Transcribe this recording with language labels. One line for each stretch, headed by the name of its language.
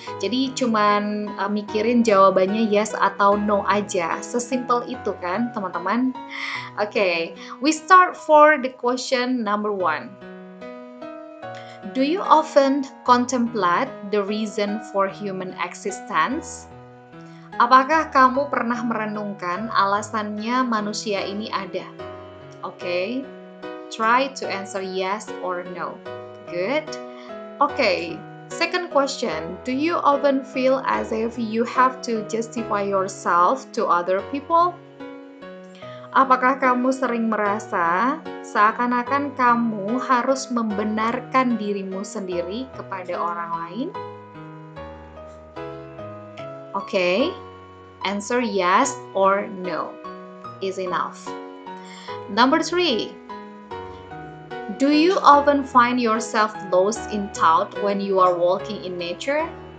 Indonesian: Jadi cuman mikirin jawabannya yes atau no aja. Sesimpel itu kan teman-teman.
English: Okay, we start for the question number 1. Do you often contemplate the reason for human existence?
Indonesian: Apakah kamu pernah merenungkan alasannya manusia ini ada?
English: Okay, try to answer yes or no. Good. Okay, second question. Do you often feel as if you have to justify yourself to other people?
Indonesian: Apakah kamu sering merasa seakan-akan kamu harus membenarkan dirimu sendiri kepada orang lain?
English: Okay, answer yes or no is enough. Number 3. Do you often find yourself lost in thought when you are walking in nature?